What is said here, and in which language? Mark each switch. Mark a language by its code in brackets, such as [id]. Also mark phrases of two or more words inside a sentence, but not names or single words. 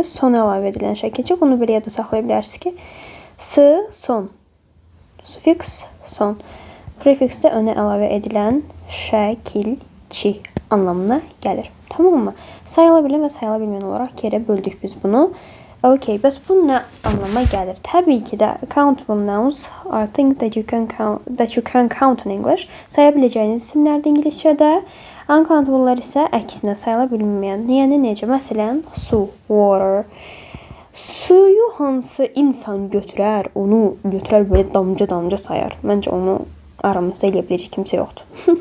[az] Sona əlavə edilən şəkilçi. Bunu bir yada saxlaya bilərsiniz ki, s, son. Sufiks, son. Prefiks də önə əlavə edilən şəkilçi anlamına gəlir. [tr] Tamam mı? [az] Sayıla bilən və sayıla bilməyən olaraq yerə böldük biz bunu. Okay, bəs bu nə anlama gəlir? Təbii ki də [en] countable nouns are things that you can count in English. [az] Saya biləcəyiniz isimlərdir ingiliscədə. Uncountable'lar isə əksinə sayıla bilməyən. Yəni necə? Məsələn, su, water. Suyu hansı insan götürər, onu götürər belə damca sayar. Məncə onu aramızda eləyə biləcək kimsə yoxdur.